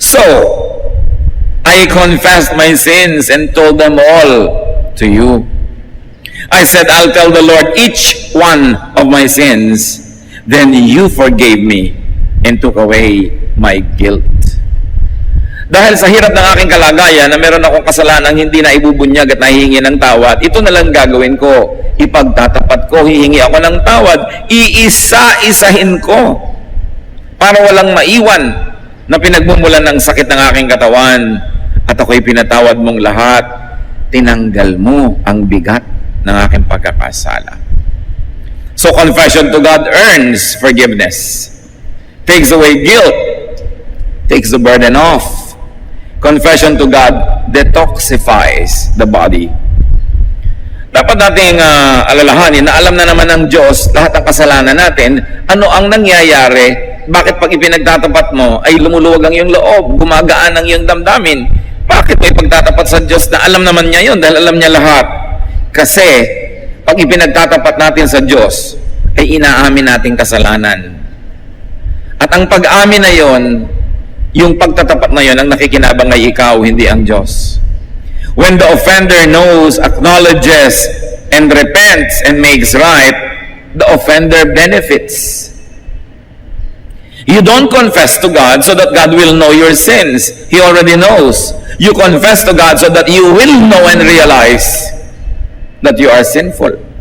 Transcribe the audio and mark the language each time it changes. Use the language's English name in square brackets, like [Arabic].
[English] So, I confessed my sins and told them all to you. I said, I'll tell the Lord each one of my sins. Then you forgave me and took away my guilt. [Filipino] Dahil sa hirap ng aking kalagayan na meron akong kasalanang hindi na ibubunyag at nahihingi ng tawad, ito na lang gagawin ko. Ipagtatapat ko, hihingi ako ng tawad, iisa-isahin ko para walang maiwan na pinagmumulan ng sakit ng aking katawan. At ako'y pinatawad mong lahat. Tinanggal mo ang bigat ng aking pagkakasala. [English] So confession to God earns forgiveness, takes away guilt, takes the burden off. Confession to God detoxifies the body. [Filipino] Dapat nating alalahanin na alam na naman ng Diyos lahat ng kasalanan natin. Ano ang nangyayari? Bakit pag ipinagtatapat mo ay lumuluwag ang iyong loob, gumagaan ang iyong damdamin? Bakit mo ipagtatapat sa Diyos na alam naman niya yun dahil alam niya lahat? Kasi pag ipinagtatapat natin sa Diyos ay inaamin nating kasalanan. At ang pag-amin na yon, yung pagtatapat na yon ang nakikinabang ay ikaw, hindi ang Diyos. [English] When the offender knows, acknowledges, and repents and makes right, the offender benefits. You don't confess to God so that God will know your sins. He already knows. You confess to God so that you will know and realize that you are sinful.